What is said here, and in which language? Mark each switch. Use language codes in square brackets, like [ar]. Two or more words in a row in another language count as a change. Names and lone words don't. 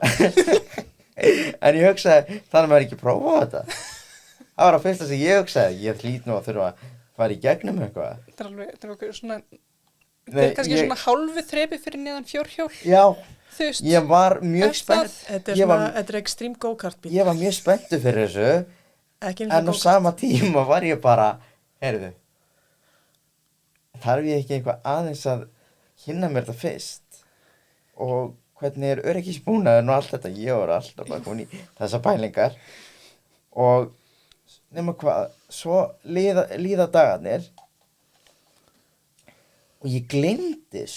[is] En ég hugsaði, þannig maður ekki prófa þetta. Það var að fyrsta sem ég hugsaði, ég hlýt nú að þurfa fara í gegnum eitthvað. Þetta er okkur svona, þetta Nei, er kannski svona hálfu þrepi fyrir neðan fjórhjól, Já, þú veist. ég var mjög spennt. Þetta er Ég var- svona, þetta er [en] extreme go-kart [is] bíl. Ég var mjög spenntur fyrir þessu, Ekki eins og en á go-kart. sama tíma var ég bara, heyrðu, þarf ég ekki eitthvað aðeins að kynna mér þetta fyrst? Og hvernig er öryggisbúnaðurinn og allt þetta? Ég var alltaf bara komin í þessar pælingar. Og nema hvað, svo líða dagarnir og ég gleymdi þessu.